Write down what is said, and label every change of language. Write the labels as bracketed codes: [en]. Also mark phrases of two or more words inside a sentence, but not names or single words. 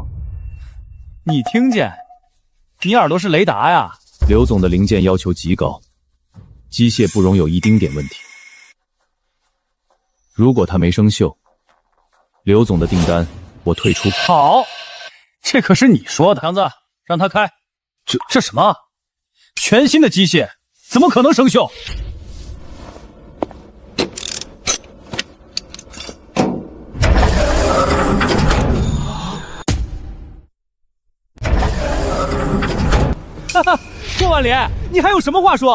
[zh] 你聽見？你耳朵是雷達呀？劉總的零件要求極高，機械不容有一丁點問題。如果他沒生鏽，劉總的訂單我退出。好，這可是你說的。強子，讓他開。這什麼？全新的機械，怎麼可能生鏽？哈哈，霍萬里，你還有什麼話說？